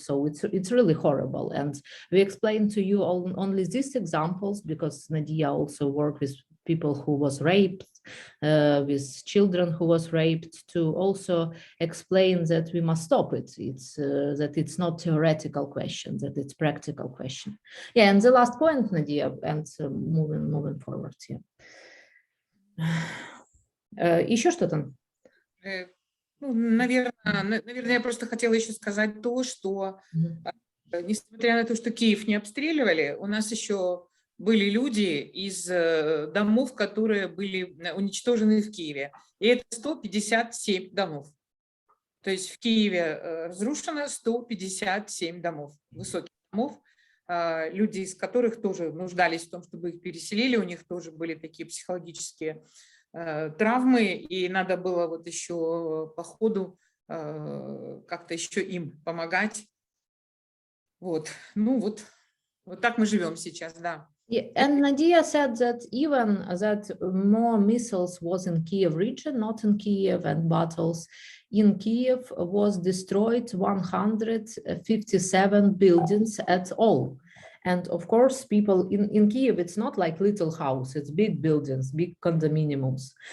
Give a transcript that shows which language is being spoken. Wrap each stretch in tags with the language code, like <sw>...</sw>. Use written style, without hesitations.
<en>So it's really horrible. And we explained to you only these examples because Nadia also worked with people who was raped, with children who was raped, to also explain that we must stop it. It's that it's not theoretical question, that it's practical question. Yeah, and the last point, Nadia, and moving forward. Yeah.</en> <ru>Еще что-то? Ну, наверное, я просто хотела еще сказать то, что несмотря на то, что Киев не обстреливали, у нас еще были люди из домов, которые были уничтожены в Киеве. И это 157 домов. То есть в Киеве разрушено 157 домов, высоких домов, люди из которых тоже нуждались в том, чтобы их переселили, у них тоже были такие психологические травмы, и надо было вот еще по ходу как-то еще им помогать. Вот, ну вот так мы живем сейчас, да.</ru> <en>Yeah, and Nadia said that even that more missiles was in Kiev region, not in Kiev, and battles in Kiev was destroyed 157 buildings at all. And of course, people in Kiev, it's not like little house, it's big buildings, big condominiums.</en>